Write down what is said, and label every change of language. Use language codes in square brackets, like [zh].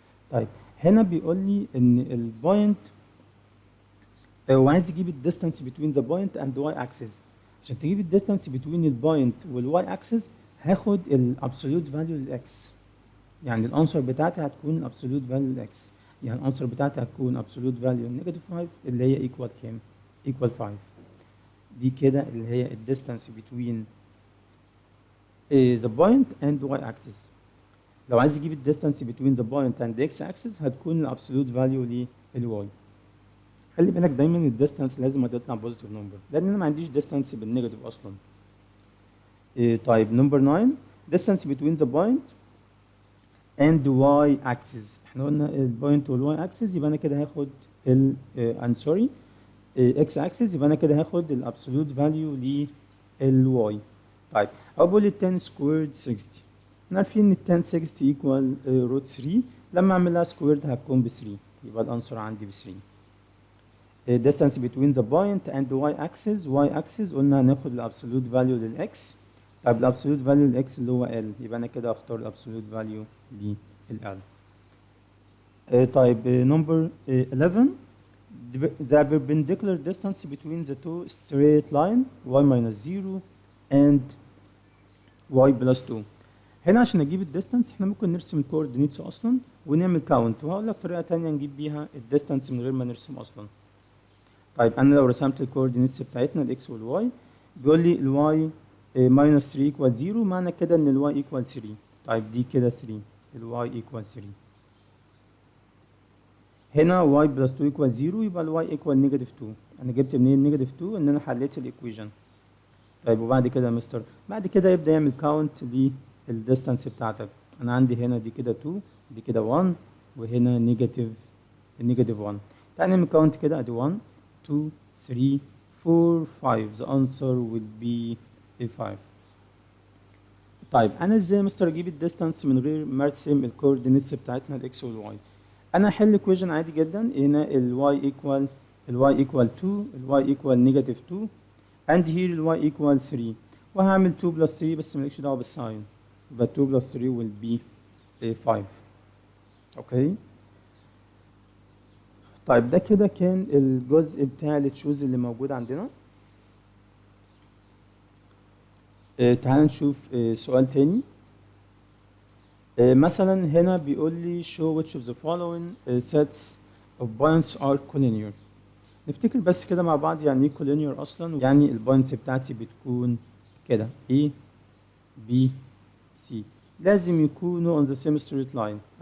[ar] طيب هنا بيقول لي ان البوينت وعايز يجيب الديستانس [en] between the point and the y axis. [ar] عشان تجيب الديستانس between البوينت والواي اكسس هاخد الابسوليوت فاليو للاكس. يعني الانسر بتاعتي هتكون الابسوليوت فاليو للاكس، يعني الانسر بتاعتي هتكون ابسوليوت فاليو نيجاتيف 5 اللي هي ايكوال كام؟ ايكوال 5. دي كده اللي هي الديستانس [en] between the point and the y axis. [ar] لو عايز يجيب الديستانس [en] between the point and the x axis [ar] هتكون الابسوليوت فاليو للواي. خلي بالك دايما الديستانس لازم هتطلع بوزيتيف نمبر، لان انا ما عنديش ديستانس بالنيجاتيف اصلا. طيب نمبر 9 [en] distance between the point and the y axis. [ar] احنا قلنا البوينت والواي اكسس، يبقى انا كده هاخد ال سوري اكس اكسس، يبقى انا كده هاخد الابسولوت فاليو للواي. طيب اقول ال 10 سكويرد 60. احنا عارفين ان ال 10 60 ايكوال روت 3، لما اعمل لها سكويرد هتكون ب 3، يبقى الانسر عندي ب 3. [en] distance between the point and the y axis. [ar] y axis قلنا هناخد الابسولوت فاليو للاكس. طيب الابسولوت فاليو للاكس اللي هو ال، يبقى انا كده اختار الابسولوت فاليو لل. طيب نمبر 11 [en] the perpendicular distance between the two straight line y minus 0 and y plus 2. [ar] هنا عشان اجيب الديستانس احنا ممكن نرسم الكوردينيتس اصلا ونعمل كاونت، وهقول لك طريقه ثانيه نجيب بيها الديستانس من غير ما نرسم اصلا. طيب انا لو رسمت الكوردينيتس بتاعتنا الاكس والواي، بيقول لي الواي [en] minus 3 equal 0، [ar] معنى كده ان الواي equal 3. طيب دي كده 3، الواي equal 3. [en] هنا y plus 2 equal 0، [ar] يبقى الواي [en] equal negative 2. [ar] انا جبت منين negative 2؟ ان انا حليت الايكويشن. طيب وبعد كده يا مستر، بعد كده يبدا يعمل كاونت للديستانس بتاعتك. انا عندي هنا دي كده 2، دي كده 1، وهنا نيجاتيف 1. تعالى نعمل كاونت كده، ادي 1 2 3 4 5. [en] the answer will be 5. [ar] طيب انا ازاي يا مستر اجيب الديستانس من غير ما ارسم الكوردينيتس بتاعتنا الاكس والواي؟ انا هحل ايكويشن عادي جدا. هنا الواي ايكوال 2، الواي ايكوال نيجاتيف 2، and here الواي ايكوال 3، وهعمل 2 بلس 3 بس مالكش دعوه بالساين، يبقى 2 بلس 3 [en] will be 5. [ar] اوكي. طيب ده كده كان الجزء بتاع التشوز اللي موجود عندنا. تعال نشوف سؤال تاني. مثلا هنا بيقول لي [en] show which of the following sets of points are collinear. [ar] نفتكر بس كده مع بعض يعني ايه collinear اصلا. يعني البوينتس بتاعتي بتكون كده A B C، لازم يكونوا [en] on the same straight line.